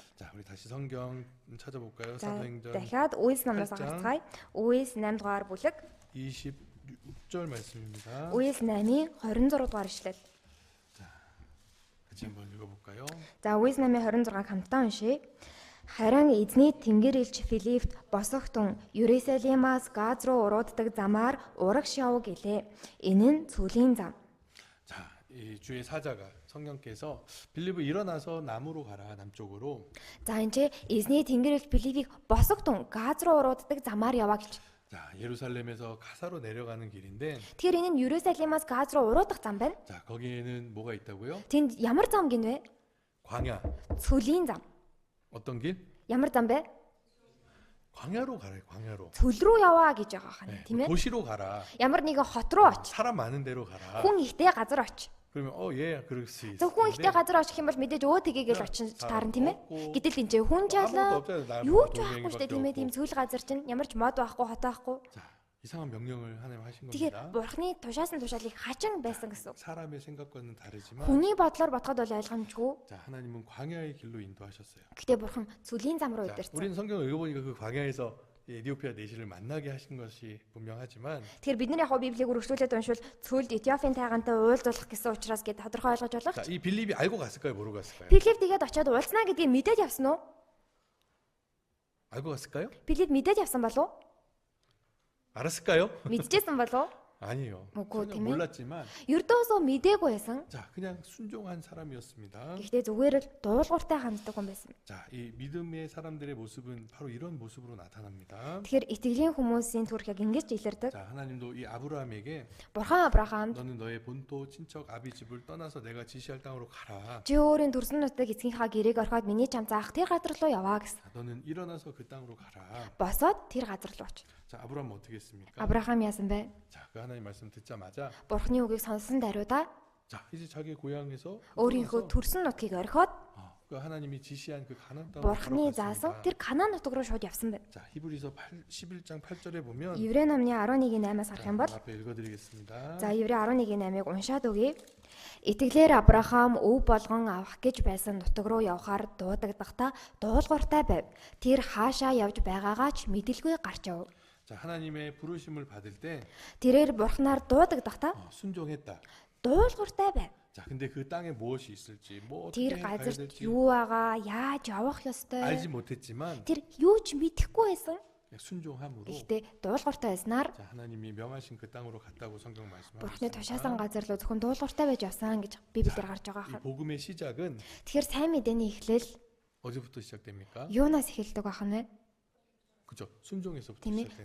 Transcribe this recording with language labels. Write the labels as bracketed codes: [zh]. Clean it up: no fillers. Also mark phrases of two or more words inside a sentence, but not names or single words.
[ko] 자, 우리 다시 성경 찾아볼까요? [mn] За [ko] 사도행전 [mn] дахиад Үйлс номоос гарцгаая. Үйлс 8 дугаар бүлэг. [ko] 26절 말씀입니다. [mn] Үйлс 8-ийн 26 дугаар ишлэл. [ko] 같이 한번 읽어볼까요? [mn] За Үйлс 8-ийн 26-г хамтдаа уншийе. Харин эзний тэнгэр элч Филиппт босохтун Ерүсалимаас Газ руу урууддаг замаар урагш яв гэлээ. Энэ нь цүлийн зам. [ko] 자, 이 주의 사자가 성령께서 빌립을 일어나서 남으로 가라, 남쪽으로. [mn] За энэ ч эзний тэнгэр элч Филиппийг босохтун Газ руу урууддаг замаар яваа гэж. [ko] 자, 예루살렘에서 가사로 내려가는 길인데, [mn] Тэгэхээр энэ нь Ерүсалимаас Газ руу уруудах зам байна. [ko] 자, 거기에는 뭐가 있다고요? [mn] Тэнд ямар зам гинвэ? [ko] 광야. [mn] Цүлийн зам. [ko] 어떤 길? [mn] Ямар зам бэ? [ko] 광야로 가래, 광야로. [mn] Цөл рүү яваа гэж байгаа хань, [ko] 네, [mn] тийм ээ? [ko] 도시로 가라. [mn] Ямар нэгэн хот руу оч. [ko] 사람 많은 데로 가라. [mn] Хүн ихтэй газар оч. [ko] 그러면 예, 그럴 수 있어. [mn] Зөв хүн ихтэй газар очих юм бол мэдээж өө тэгээгээл очин таарна тийм ээ. Гэтэл энэ хүн жаалаа юу ч байхгүй штэ тийм ээ. Тийм цүл газар чинь ямар ч мод байхгүй хот байхгүй. [ko] 자, 이상한 명령을 하나님 하신 [mn] Тэгэхээр [ko] 겁니다. [mn] бурхны тушаасан тушаалыг хачин байсан гэсэн. [ko] 사람의 생각과는 다르지만, [mn] Хүний бодлоор бодоход бол ойлгомжгүй. [ko] 자, 하나님은 광야의 길로 인도하셨어요. [mn] Гэтэ бурхан цүлийн зам руу [ko] 자, [mn] удирсан. [ko] 우리는 성경을 읽어보니까 그 광야에서 이 에디오피아 내시를 만나게 하신 것이 분명하지만, [mn] Тэгэхээр бид нар яг Библийг үргэлжлүүлээд уншвал цүлд Этиопийн тайгантай уулзуулах гэсэн учраас гээд тодорхой ойлгож болох. [ko] 자, 이 빌립이 알고 갔을까요, 모르고 갔을까요? [mn] Филипп тэгээд очиод уулзнаа гэдгийг мэдээд явсан уу? [ko] 알고 갔을까요? [mn] Филипп мэдээд явсан болов уу? [ko] 알았을까요? [mn] Мэдчихсэн болов уу? [ko] 아니요. [mn] Үгүй [ko] 전혀 [mn] тийм ээ. [ko] 몰랐지만, [mn] Ердөөсөө мэдээгүй байсан. [ko] 자, 그냥 순종한 사람이었습니다. [mn] Гэхдээ зүгээр л дуулууртай ханддаг хүн байсан. [ko] 자, 이 믿음의 사람들의 모습은 바로 이런 모습으로 나타납니다. [mn] Тэгэхээр итгэлийн хүмүүсийн төрх яг ингэж илэрдэг. [ko] 자, 하나님도 이 아브라함에게 [mn] Бурхан Авраамд [ko] 너는 너의 본토 친척 아비 집을 떠나서 내가 지시할 땅으로 가라. [mn] чи өөрийн төрсөн нутаг эцгийнхаа гэрээг орхиод миний чам заах тэр газар руу яваа гэсэн. [ko] 자, 너는 일어나서 그 땅으로 가라. [mn] Босоод тэр газар руу оч. [ko] 자, 아브라함은 어떻게 했습니까? [mn] Авраам яасан бэ? [ko] 자, 그 하나님 말씀 듣자마자, [mn] Бурханы үгийг сонсон даруйда [ko] 자, 이제 자기 고향에서 [mn] өөрийнхөө [ko] 일어나서, [mn] төрсөн нутгийг орхиод [ko] 그 하나님이 지시한 그 가나안 땅으로 [mn] Бурханы заасан [ko] 걸어갔습니다. [mn] тэр Канаан нутаг руу шууд явсан байна. [ko] 자, 히브리서 11장 8절에 보면, [mn] Еврей номны 11:8-аас харах юм бол [ko] 앞에 읽어드리겠습니다. [mn] за Еврей 11:8-ыг уншаад өгье. Итгэлээр Авраам өв болгон авах гэж байсан нутаг руу явхаар дуудагдахдаа дуулууртай байв. Тэр хаашаа явж байгаагаа ч мэдэлгүй гарч яв. [ko] 자, 하나님의 부르심을 받을 때 [mn] Тэрээр бурхнаар дуудагдахдаа [ko] 순종했다. [mn] дуулууртай байв. [ko] 자, 근데 그 땅에 무엇이 있을지, 뭐 [mn] Тэр [ko] 어떻게 가야 [mn] газарт [ko] 될지 [mn] юу байгаа, яаж явах ёстой. [ko] 알지 못했지만 [mn] Тэр юу ч мэдэхгүй байсан. [ko] 그냥 순종함으로 [mn] Гэхдээ дуулууртай байснаар [ko] 자, 하나님이 명하신 그 땅으로 갔다고 성경 말씀하고 [mn] Бурхны [ko] 있습니다. [mn] тушаасан газар руу зөвхөн дуулууртай байж явсан гэж Библиэр гарч байгаа [ko] 이 [mn] хаа. [ko] 복음의 시작은 [mn] Тэгэхээр сайн мэдээний эхлэл [ko] 어디부터 시작됩니까? [mn] юунаас эхэлдэг байх нь вэ? [ko] 그죠? 순종에서부터 [mn] Тийм ээ.